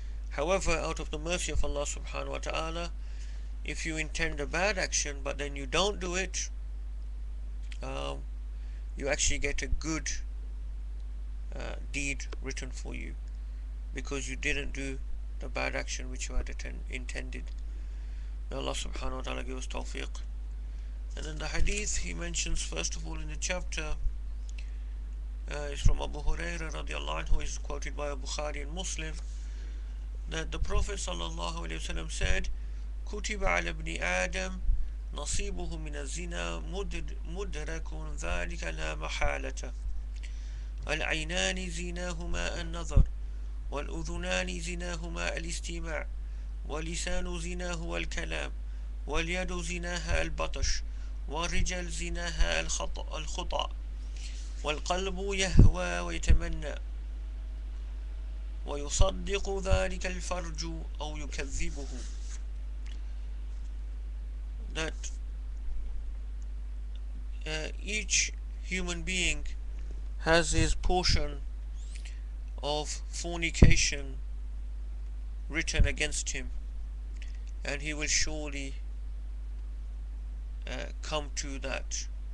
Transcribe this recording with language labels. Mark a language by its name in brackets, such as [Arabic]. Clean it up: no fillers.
[English] However, out of the mercy of Allah subhanahu wa ta'ala, if you intend a bad action but then you don't do it, you actually get a good deed written for you, because you didn't do the bad action which you had intended. May Allah subhanahu wa ta'ala give us tawfiq. And in the hadith he mentions, first of all in the chapter, is from Abu Hurairah radiallahu anhu, is quoted by Bukhari and Muslim, that the Prophet sallallahu alaihi wasallam said, [Arabic] كتب على ابن آدم نصيبه من الزنا مدرك ذلك لا محالة العينان زناهما النظر والأذنان زناهما الاستماع واللسان زناه الكلام واليد زناها البطش والرجل زناها الخطأ والقلب يهوى ويتمنى ويصدق ذلك الفرج أو يكذبه. [English] That each human being has his portion of fornication written against him, and he will surely come to that.